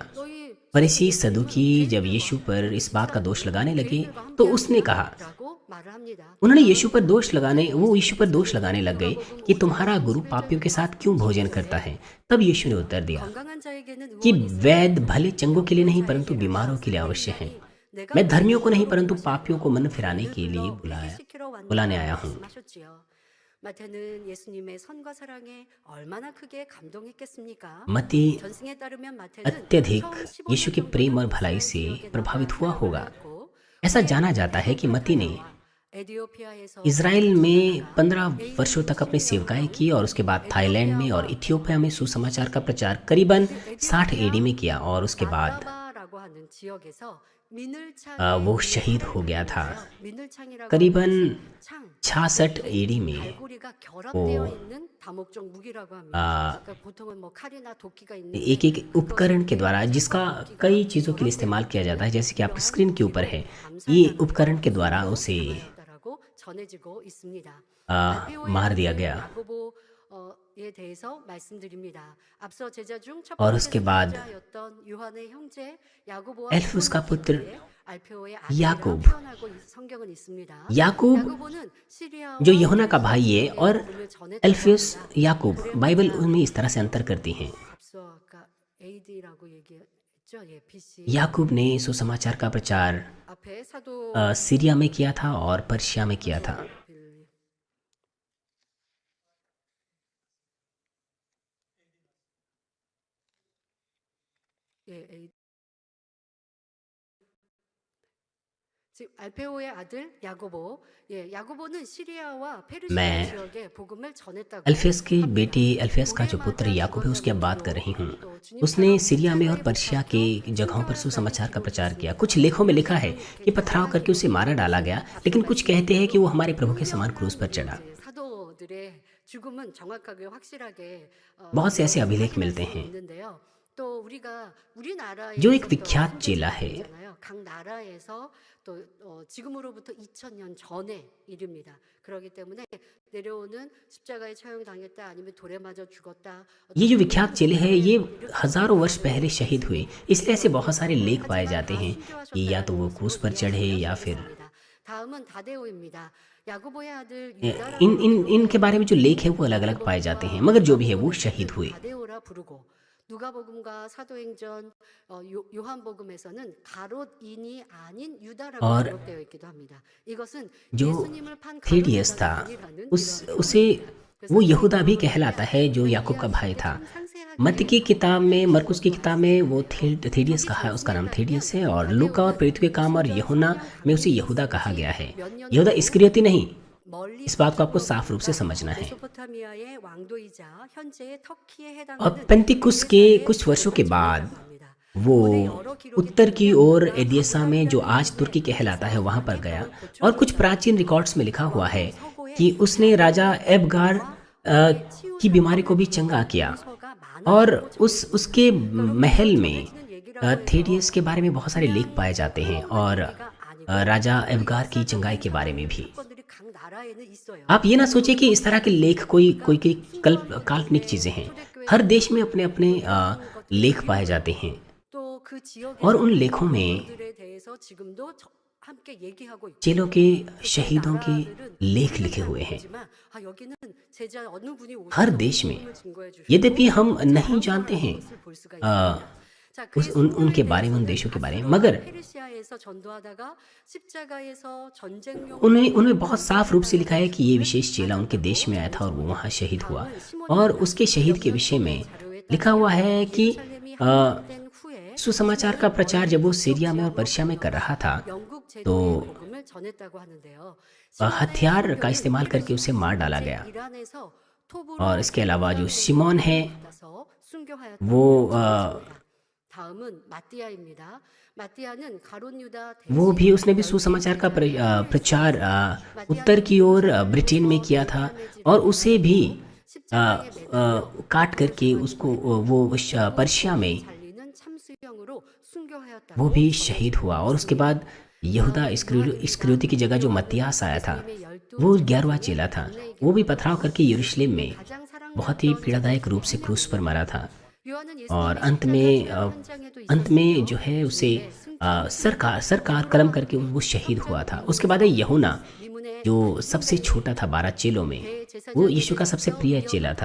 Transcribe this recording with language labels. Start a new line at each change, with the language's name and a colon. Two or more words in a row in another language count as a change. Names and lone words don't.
Hindi: फरीसी सदूकी जब यीशु पर इस बात का दोष लगाने लगे तो उसने कहा, उन्होंने यीशु पर दोष लगाने लग गए कि तुम्हारा गुरु पापियों के साथ क्यों भोजन करता है। तब यीशु ने उत्तर दिया कि वैद्य भले चंगों के लिए नहीं परंतु बीमारों के लिए अवश्य हैं। मैं धर्मियों को नहीं परंतु पापियों को मन फिराने के लिए बुलाने आया हूँ।
Korean: 마태는 예수님의 선과 사랑에 얼마나 크게 감동했겠습니까?
Hindi: मत्ती
Korean: 전승에 따르면 마태는
Hindi: अत्यधिक यीशु के प्रेम और भलाई से प्रभावित हुआ होगा। ऐसा जाना जाता है कि मत्ती ने
Korean: 에디오피아에서
Hindi: इज़राइल में 15 वर्षों तक अपनी सेवकाई की और उसके बाद थाईलैंड में और इथियोपिया में सुसमाचार का प्रचार करीबन 60 एडी में किया, और उसके बाद
Korean: 라고 하는 지역에서
Hindi: वो शहीद हो गया था। करीबन 66 एडी में
Korean: 갈고리가 결합되어 있는 다목적 무기라고 합니다. 그러니까 보통은 뭐 칼이나 도끼가 있는
Hindi: एक एक उपकरण के द्वारा, जिसका कई चीज़ों के लिए इस्तेमाल किया जाता है, जैसे कि आपकी स्क्रीन के ऊपर है, ये उपकरण के द्वारा उसे
Korean: 라고 전해지고 있습니다.
Hindi: मार दिया गया।
Korean: 에 대해서 말씀드립니다. 앞서 제자 중 첫
Hindi: और
Korean: 번째
Hindi: उसके बाद
Korean: 제자였던 요한의 형제 야고보와
Hindi: एल्फुस का पुत्र
Korean: 알페오의
Hindi: याकूब।
Korean: 아들이라 표현하고 성경은 있습니다.
Hindi: याकूब
Korean: 야고보는 시리아와
Hindi: जो यूहन्ना का भाई है और
Korean: 복음을 전했다고
Hindi: एल्फियस
Korean: 합니다.
Hindi: याकूब, बाइबल उनमें इस तरह से अंतर करती हैं।
Korean: 앞서 아까 AD라고 얘기했죠. 예, BC.
Hindi: याकूब ने सुसमाचार का प्रचार
Korean: 앞에 사도
Hindi: सीरिया में किया था और पर्शिया में किया था।
Korean: 예, 지금 알페오의 아들 야고보, 예, 야고보는 시리아와 페르시아
Hindi: मैं
Korean: 지역에 복음을 전했다고.
Hindi: अल्फियस की बेटी अल्फियस का जो पुत्र याकूब है उसकी अब बात कर रही हूँ। उसने सीरिया में और पर्शिया के जगहों पर सुसमाचार का प्रचार किया। कुछ लेखों में लिखा है कि पथराव करके उसे मारा डाला गया, लेकिन कुछ कहते हैं कि वो हमारे प्रभु के समान क्रूस पर चढ़ा।
Korean: 사도들의 죽음은 정확하게 확실하게
Hindi: बहुत से ऐसे अभिलेख मिलते हैं।
Korean: 있는데요. 또 우리가 우리나라에
Hindi: जो एक विख्यात चेला है,
Korean: 각 나라에서 또 지금으로부터 2000년 전의 일입니다. 그렇기 때문에 내려오는 십자가에 처형당했다 아니면 돌에 맞아 죽었다.
Hindi: ये जो विख्यात चेले हैं ये हजारों वर्ष पहले शहीद हुए, इसलिए ऐसे बहुत सारे लेख पाए जाते हैं कि या तो वो क्रूस पर चढ़े या फिर
Korean: 다음은 다데오입니다. 야고보의 아들
Hindi: इनके बारे में जो लेख है वो अलग अलग पाए जाते हैं, मगर जो भी है वो शहीद हुए।
Korean: 다데오라 부르고 누가복음과 사도행전 요한복음에서는 가롯인이 아닌 유다라고
Hindi: और
Korean: 기록되어 있기도 합니다. 이것은
Hindi: जो
Korean: 예수님을 판
Hindi: थेडियस था उसे वो यहूदा भी कहलाता है जो याकूब का भाई था। मत्ती की किताब में, मरकुस की किताब में वो थेडियस कहा है, उसका नाम थेडियस है, और लूका और प्रेरितों के काम और यूहन्ना में उसे यहूदा कहा गया है। यहूदा इस्करियोती नहीं। इस बात को आपको साफ रूप से समझना है।
Korean: 메소포타미아의 왕도이자 현재의 터키에 해당하는
Hindi: और पेंतिकुस के कुछ वर्षों के बाद वो उत्तर की ओर एदियसा में, जो आज तुर्की कहलाता है, वहां पर गया, और कुछ प्राचीन रिकॉर्ड्स में लिखा हुआ है कि उसने राजा एबगार की बीमारी को भी चंगा किया, और उसके महल में थेडियस के बारे में बहुत सारे लेख पाए जाते हैं, और राजा एबगार की चंगाई के बारे में भी।
Korean: 각 나라에는 있어요.
Hindi: आप ये ना सोचिए कि इस तरह के लेख कोई काल्पनिक चीजें हैं। हर देश में अपने अपने लेख पाए जाते हैं,
Korean: 또 그 지역의
Hindi: और उन लेखों में
Korean: 들에 대해서 지금도 함께 얘기하고 있고
Hindi: चेलों के शहीदों के लेख लिखे हुए हैं।
Korean: 하지만 여기는 제자 어느 분이
Hindi: हर देश में,
Korean: 증거해 주시고
Hindi: यद्यपि हम नहीं जानते हैं
Korean: 볼 수가 있습니다. 자,
Hindi: उस
Korean: 그리스도의
Hindi: उनके बारे में, उन देशों के बारे में। मगर
Korean: 페르시아에서 전도하다가 십자가에서
Hindi: उन्हें
Korean: 전쟁용으로
Hindi: उनमें बहुत साफ रूप से लिखा है कि ये विशेष चेला उनके देश में आया था और वो वहाँ शहीद हुआ। और उसके शहीद के विषय में लिखा हुआ है कि
Korean: 함락된 후에
Hindi: सुसमाचार का प्रचार जब वो सीरिया में और पर्शिया में कर रहा था
Korean: 영국
Hindi: तो
Korean: 제도의 복음을 전했다고 하는데요.
Hindi: हथियार का इस्तेमाल करके उसे मार डाला गया।
Korean: 이란에서
Hindi: और इसके अलावा जो शिमोन है
Korean: 받아서 순교하였다고
Hindi: वो
Korean: 전해집니다. 다음은 마띠아입니다. 마띠아는 가론 유다
Hindi: वो भी उसने भी सुसमाचार का प्रचार उत्तर की ओर ब्रिटेन में किया था और उसे भी काट करके उसको वो पर्शिया में
Korean: 살리는 참수형으로 순교하였다고
Hindi: वो भी शहीद हुआ। और उसके बाद यहूदा इस्करियोती की जगह जो मत्तियास आया था वो 11वां चेला था, वो भी पथराव करके यरूशलेम में
Korean: 가장 사랑받던
Hindi: बहुत ही पीड़ादायक रूप से क्रूस पर मरा था।
Korean: 요한은
Hindi: और
Korean: 예수님의
Hindi: अंत में जो है उसे सरकार कलम करके वो शहीद हुआ था। उसके बाद है यूहन्ना जो सबसे छोटा था 12 चेलों में, वो यीशु का सबसे प्रिय चेला था।